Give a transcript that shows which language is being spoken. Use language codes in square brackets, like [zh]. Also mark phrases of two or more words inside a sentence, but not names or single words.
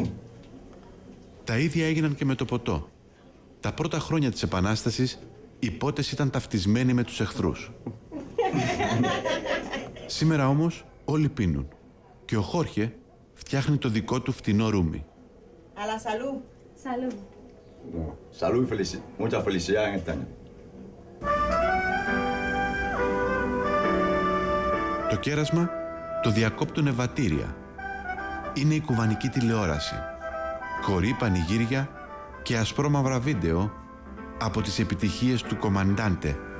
[el] Τα ίδια έγιναν και με το ποτό. Τα πρώτα χρόνια της Επανάστασης, οι πότες ήταν ταυτισμένοι με τους εχθρούς. Σήμερα όμως όλοι πίνουν. Και ο Χόρχε φτιάχνει το δικό του φτηνό ρούμι. Αλλά σαλού. Σαλού. Σαλού, [es] mucha felicidad en este año. [el] Το κέρασμα το διακόπτουν ευατήρια. Είναι η κουβανική τηλεόραση. Χορή, πανηγύρια και ασπρόμαυρα βίντεο από τις επιτυχίες του κομμαντάντε.